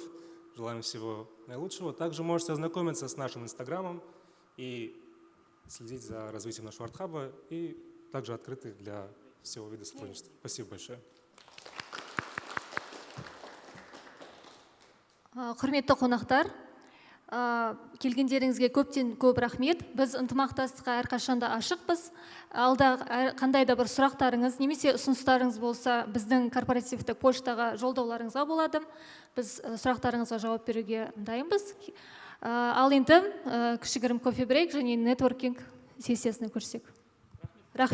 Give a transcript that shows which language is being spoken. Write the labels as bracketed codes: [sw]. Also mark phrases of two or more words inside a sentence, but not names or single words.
[ru] Желаем всего наилучшего. Также можете ознакомиться с нашим инстаграмом и следить за развитием нашего арт-хаба и также открыты для всего вида сотрудничества. Спасибо большое. [kk] Құрметті қонақтар, келгендеріңізге көптен көп рахмет. Біз ынтымақтастыққа әрқашанда ашықпыз. Алда қандай да бір сұрақтарыңыз немесе ұсыныстарыңыз болса, біздің корпоративтік поштаға жолдауларыңызға болады. Біз сұрақтарыңызға жауап беруге дайынбыз. Ал енді кішігірім кофе брейк және нетворкинг сессиясына көшсек.